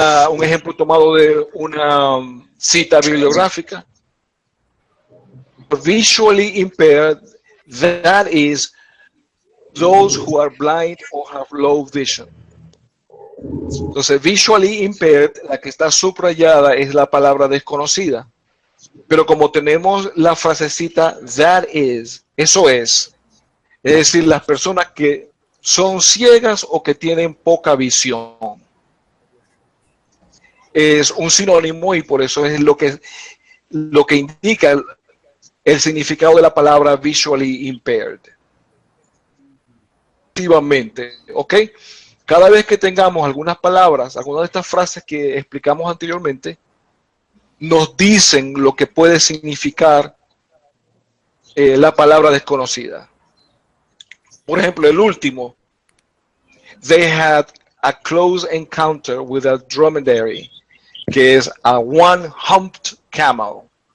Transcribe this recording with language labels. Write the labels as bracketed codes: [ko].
[es] Un ejemplo tomado de una cita bibliográfica. [en] Visually impaired, that is, those who are blind or have low vision. [es] Entonces, visually impaired, la que está subrayada es la palabra desconocida. Pero como tenemos la frasecita that is, eso es decir, las personas que son ciegas o que tienen poca visión. Es un sinónimo y por eso es lo que indica el significado de la palabra visually impaired. Activamente, ¿ok? Cada vez que tengamos algunas palabras, algunas de estas frases que explicamos anteriormente, nos dicen lo que puede significar la palabra desconocida. Por ejemplo, el último. [en] They had a close encounter with a dromedary, [es] que es [en] a one-humped camel.